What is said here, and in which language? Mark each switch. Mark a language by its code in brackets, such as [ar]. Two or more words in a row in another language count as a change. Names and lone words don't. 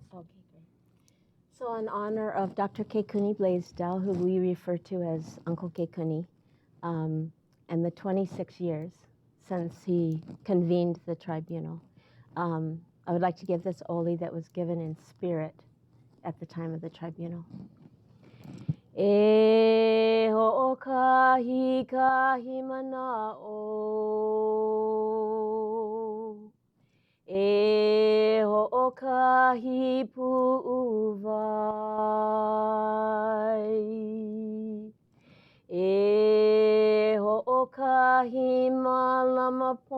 [en] Okay. So in honor of Dr. Kekuni Blaisdell, who we refer to as Uncle Kekuni, and the 26 years since he convened the tribunal, I would like to give this Oli that was given in spirit at the time of the tribunal. [haw] E ho'okahi kahi mana'o, e ho'okahi pu'uvai, e ho'okahi malama